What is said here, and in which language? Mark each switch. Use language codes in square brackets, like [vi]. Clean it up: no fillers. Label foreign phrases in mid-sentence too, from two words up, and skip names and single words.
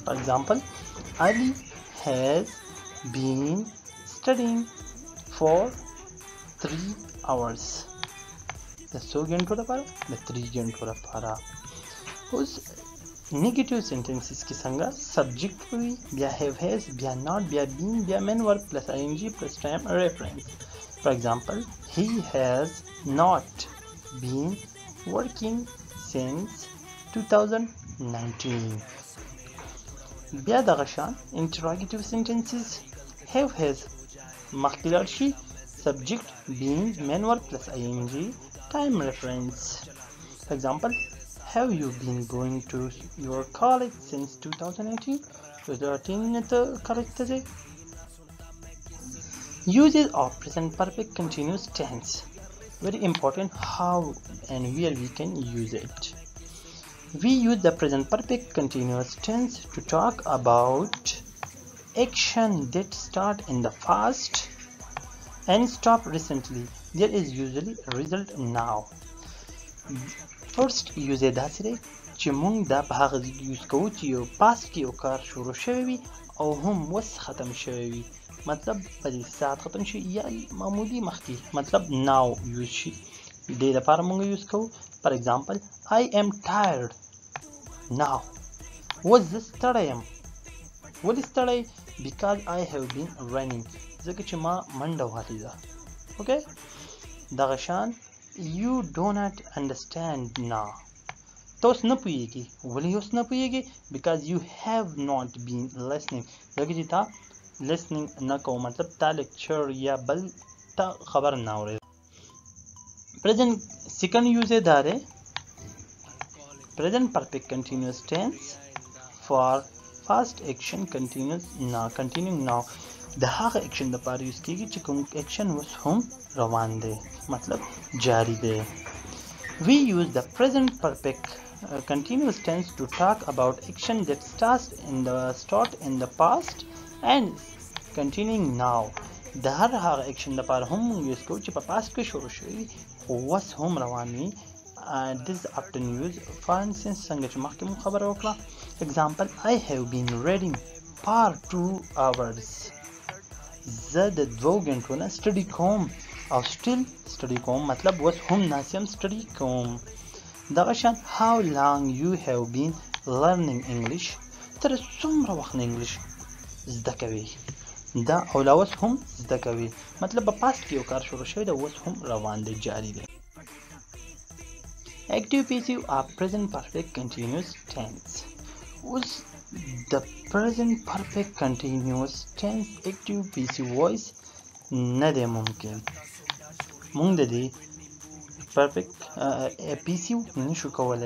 [en] For example, Ali has been studying for 3 hours. [ps] د څو غنټو لپاره؟ د 3 غنټو لپاره. اوس [en] negative sentences [ps] کې څنګه subject وي بیا [en] have has [ps] بیا not بیا been بیا [en] main verb plus ing plus time reference. For example, he has not been working since 2019. [ps] بیا دغه شان [en] interrogative sentences have has [ps] مخکې لاړ شي [en] subject been main verb plus ing time reference. For example, have you been going to your college since 2018? [ps] 2018 ته college ته ځې. [en] Uses of present perfect continuous tense. Very important how and where we can use it. We use the present perfect continuous tense to talk about action that start in the past and stop recently. There is usually a result now. First use [ps] داسې دی چې موږ دا په هغه ځای کې یوز کوو چې یو پاست کې یو کار شروع شوی وي او هم اوس ختم شوی وي. مطلب په دې ساعت ختم شي یا معمولی مخکې مطلب now یوز شي. دې لپاره موږ یوز کوو. [en] For example, I am tired now. [ps] اوس زه ستړی یم. ولې ستړی؟ [en] Because I have been running. [ps] ځکه چې ما منډه وهلې ده. اوکې دغه شان [en] you do not understand now. [ps] ته اوس نه پوهېږې. ولې اوس نه پوهېږې؟ [en] Because you have not been listening. [ps] ځکه چې تا listening نه کوو مطلب تا lecture یا بل تا خبر نه اورېده. [en] present second use [ps] دا دی [en] present perfect continuous tense for past action continuing now. [ps] د هغه اکشن لپاره یوز کېږي چې کوم اکشن اوس هم روان دی مطلب جاری دی. [en] We use the present perfect continuous tense to talk about action that start in the past and continuing now. [ps] د هر هغه اکشن لپاره هم یوز کوو چې په پاست کې شروع شوی او اوس هم روان وي. [en] This is often used for instance [ps] څنګه چې مخکې مو خبره وکړه. [en] Example, I have been reading for 2 hours. [ps] زه د 2 غنټو نه سټډي کوم او still سټډي کوم مطلب اوس هم ناست یم سټډي کوم. دغه شان [en] how long you have been learning English. [ps] تر څومره وخت انګلیش زده کوي. دا او لا اوس هم زده کوي مطلب په پاست کې یو کار شروع شوی دی اوس هم روان دی جاری دی. [en] Active passive or present perfect continuous tense. اوس the present perfect continuous tense active passive voice [ps] نه دی ممکن. مونږ د دې [en] perfect passive [ps] نشو کولای.